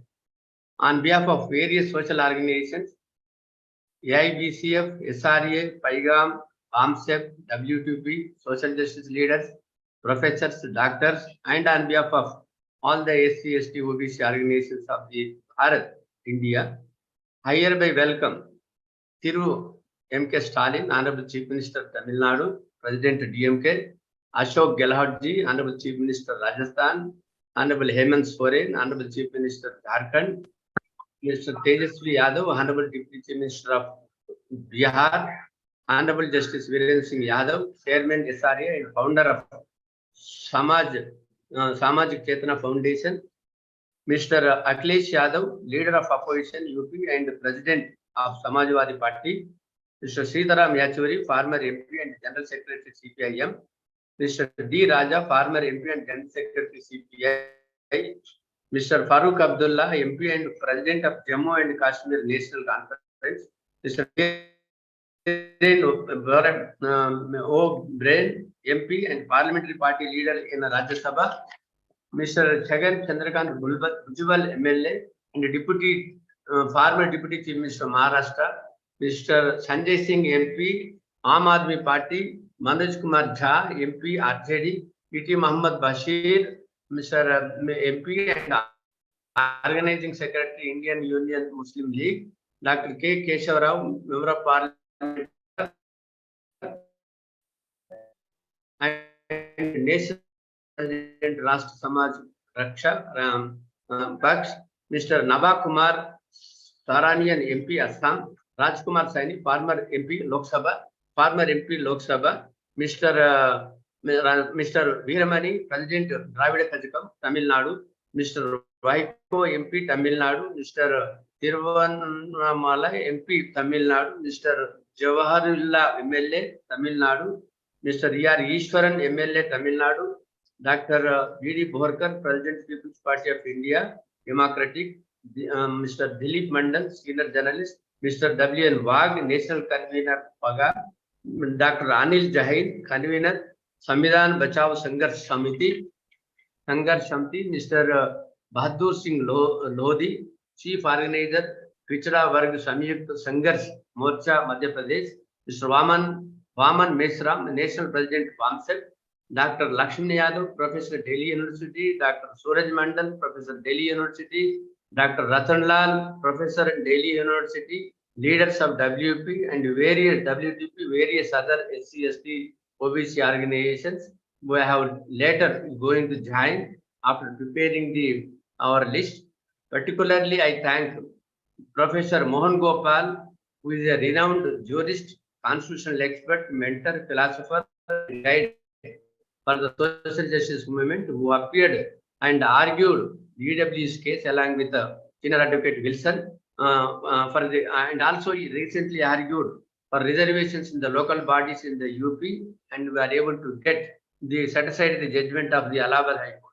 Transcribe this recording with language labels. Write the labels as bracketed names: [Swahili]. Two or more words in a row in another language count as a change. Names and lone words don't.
[English] On behalf of various social organizations, AIBCF, SRA, PAIGAM, AMSEP, WTP, social justice leaders, professors, doctors, and on behalf of all the SC, ST, OBC organizations of the Bharat, India, I hereby welcome Thiru M.K. Stalin, Honorable Chief Minister of Tamil Nadu, President DMK, Ashok Gehlotji, Honorable Chief Minister Rajasthan, Honorable Hemant Soren, Honorable Chief Minister Jharkhand, Mr. Tejasvi Yadav, Honorable Deputy Chief Minister of Bihar, Honorable Justice Viren Singh Yadav, Chairman SRA and founder of Samajik Chetana Foundation, Mr. Akhilesh Yadav, leader of opposition UP and President of Samajwadi Party, Mr. Sitaram Yechury, former MP and General Secretary CPIM, Mr. D. Raja, former MP and General Secretary CPI, Mr. Farooq Abdullah, MP and President of Jammu and Kashmir National Conference, Mr. O'Brien, MP and Parliamentary Party Leader in Rajya Sabha, Mr. Chagan Chandrakant Bhujbal MLA and Deputy former Deputy Chief Minister of Maharashtra, Mr. Sanjay Singh MP, Aam Aadmi Party, Manoj Kumar Jha MP, RJD, P.T. Mohammad Bashir, Mr. MP and Organizing Secretary, Indian Union Muslim League, Dr. K. Keshav Rao, Member of Parliament and National President Rashtra Samaj Raksha Baksh, Mr. Naba Kumar Saranian MP Assam, Rajkumar Saini, former MP Lok Sabha, Mr. Veeramani, President Dravida Kazhagam, Tamil Nadu, Mr. Vaiko MP Tamil Nadu, Mr. Tiruvannamalai MP Tamil Nadu, Mr. Jawaharullah MLA Tamil Nadu, Mr. E.R. Ishwaran MLA Tamil Nadu, Dr. B.D. Borkar, President People's Party of India, Democratic, Mr. Dilip Mandal, Senior Journalist, Mr. W.N. Wagh, National Convener PAGA, Dr. Anil Jain, Convener, Samvidhan Bachao Sangharsh Samiti, Mr. Bahadur Singh Lodhi, Chief Organizer, Pichda Varg Samyukt Sangharsh Morcha, Madhya Pradesh, Mr. Vaman Mesram, National President VAMSEP, Dr. Lakshmi Yadav, Professor Delhi University, Dr. Suraj Mandal, Professor Delhi University, Dr. Ratan Lal, Professor Delhi University, leaders of WP and various WDP, various other SC/ST OBC organizations who have later going to join after preparing our list. Particularly, I thank Professor Mohan Gopal, who is a renowned jurist, constitutional expert, mentor, philosopher, and guide for the social justice movement, who appeared and argued DW's case along with senior advocate Wilson and also he recently argued for reservations in the local bodies in the UP, and we are able to get the set aside the judgment of the Allahabad High Court.